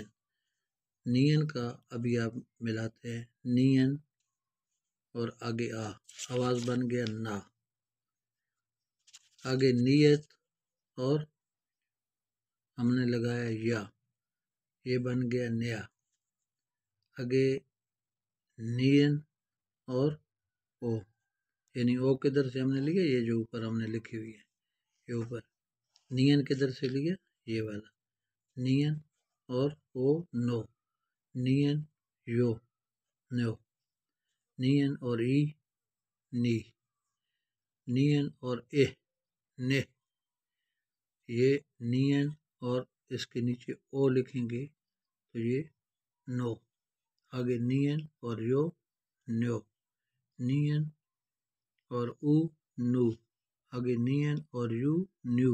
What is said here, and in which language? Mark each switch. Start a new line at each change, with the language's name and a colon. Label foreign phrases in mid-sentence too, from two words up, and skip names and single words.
Urdu: نین کا ابھی آپ ملاتے ہیں، نین اور آگے آ آواز بن گیا نا، آگے نیت اور ہم نے لگایا یا یہ بن گیا نیا، آگے نین اور او، یعنی او کدھر سے ہم نے لیا؟ یہ جو اوپر ہم نے لکھی ہوئی ہے یہ اوپر، نین کدھر سے لیا؟ یہ والا، نین اور او نو، نین یو نو، نین اور ای نی، نین اور اے نے، یہ نین اور اس کے نیچے او لکھیں گے تو یہ نو، آگے نین اور یو نیو، نین اور او نو، آگے نین اور یو نیو۔